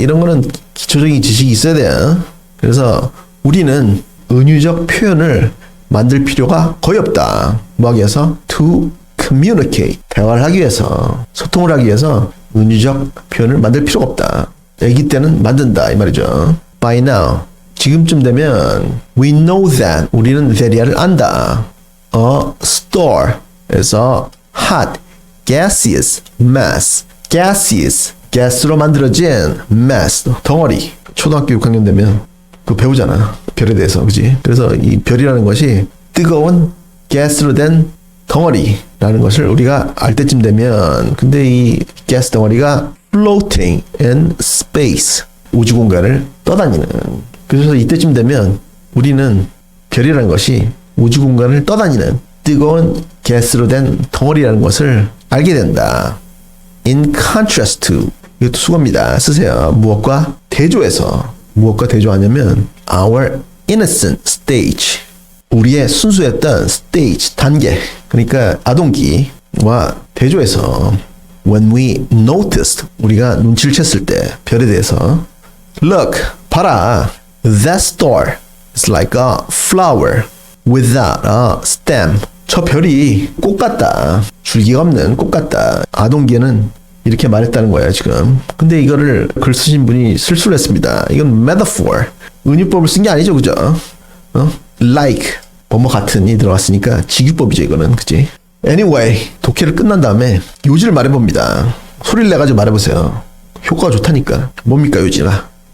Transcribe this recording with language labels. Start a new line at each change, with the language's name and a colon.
Korean: 이런 거는 기초적인 지식이 있어야 돼요. 그래서 우리는 은유적 표현을 만들 필요가 거의 없다. 뭐 하기 위해서?
English: to communicate.
Korean: 대화를 하기 위해서, 소통을 하기 위해서 은유적 표현을 만들 필요가 없다. 애기 때는 만든다 이 말이죠.
English: By now,
Korean: 지금쯤 되면
English: we know that,
Korean: 우리는 that이야를 안다.
English: A star에서 hot, gaseous mass, gaseous, gas로 만들어진 mass, 덩어리.
Korean: 초등학교 6학년 되면 그거 배우잖아. 별에 대해서, 그지? 그래서 이 별이라는 것이 뜨거운 가스로 된 덩어리라는 것을 우리가 알 때쯤 되면, 근데 이 가스 덩어리가
English: floating in space,
Korean: 우주 공간을 떠다니는. 그래서 이때쯤 되면 우리는 별이라는 것이 우주 공간을 떠다니는 뜨거운 가스로 된 덩어리라는 것을 알게 된다.
English: In contrast to,
Korean: 이것도 수고입니다. 쓰세요. 무엇과 대조해서. 무엇과 대조하냐면
English: our innocent stage,
Korean: 우리의 순수했던 stage, 단계, 그러니까 아동기와 대조해서
English: when we noticed,
Korean: 우리가 눈치를 챘을 때 별에 대해서 look, 봐라,
English: that star is like a flower without a stem.
Korean: 저 별이 꽃 같다. 줄기가 없는 꽃 같다. 아동기에는 이렇게 말했다는 거예요, 지금. 근데 이거를 글 쓰신 분이 실수를 했습니다. 이건 metaphor, 은유법을 쓴 게 아니죠, 그죠? like, 뭐뭐 같은이 들어갔으니까 직유법이죠, 이거는. 그치? Anyway, 독해를 끝난 다음에 요지를 말해봅니다. 소리를 내가지고 말해보세요. 효과가 좋다니까. 뭡니까 요지가?